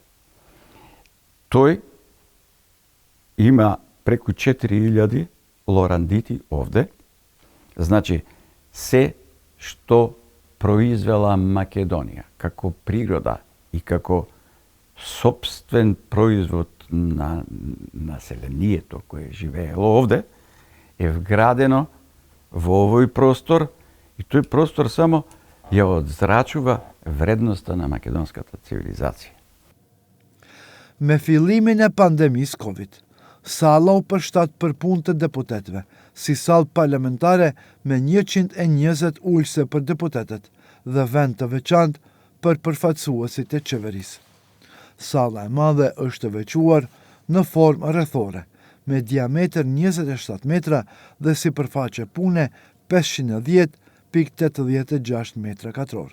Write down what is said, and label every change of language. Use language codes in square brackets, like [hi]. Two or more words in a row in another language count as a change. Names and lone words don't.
[mk] Тој има преку 4000 лорандити овде, значи се што произвела Македонија како природа и како сопствен производ на населението кое живеело овде, е вградено во овој простор и тој простор само ја одзрачува вредноста на македонската цивилизација. [sq] Me fillimin e pandemisë Covid, sala u përshtat për punë të deputetëve, si salë parlamentare me 120 ulse për deputetet dhe vend të veçantë për përfaqësuesit e qeverisë. Sala e madhe është të vequar në formë rrethore, me diametër 27 metra dhe sipërfaqe pune 510,86 metra katror.